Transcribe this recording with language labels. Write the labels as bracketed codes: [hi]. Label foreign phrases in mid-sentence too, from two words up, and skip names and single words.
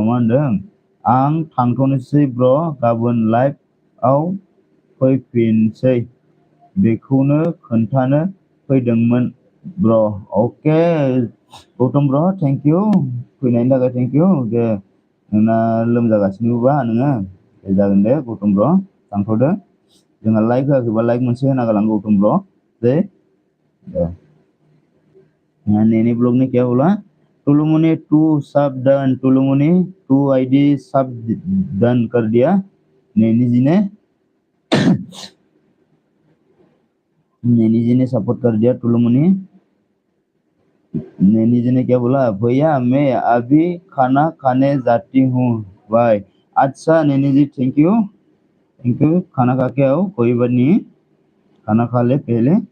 [brx] मा होनदों आं थांथ'नोसै ब्र गाबोन लाइभआव फैफिनसै बेखौनो खोन्थानो फैदोंमोन ब्र अके गौतम ब्र [en] thank you [brx] फैनायनि थाखाय [en] thank you [brx] दे नोंना लोमजागासिनोबा नोङो दे जागोन दे गौतम ब्र थांथ'दो जोंहा लाइक होआखैबा लाइक मोनसे होना गालां गौतम ब्र दे [hi] नैनी ब्लॉग ने क्या बोला तुलुमनी 2 सब डन तुलुमनी 2 आईडी सब डन कर दिया नैनी जी ने सपोर्ट कर दिया तुलुमनी नैनी जी ने क्या बोला भैया मैं अभी खाना खाने जाती हूँ बाय अच्छा नैनी जी [en] thank you [hi] खाना खा के आओ कोई बात नहीं खाना खा ले पहले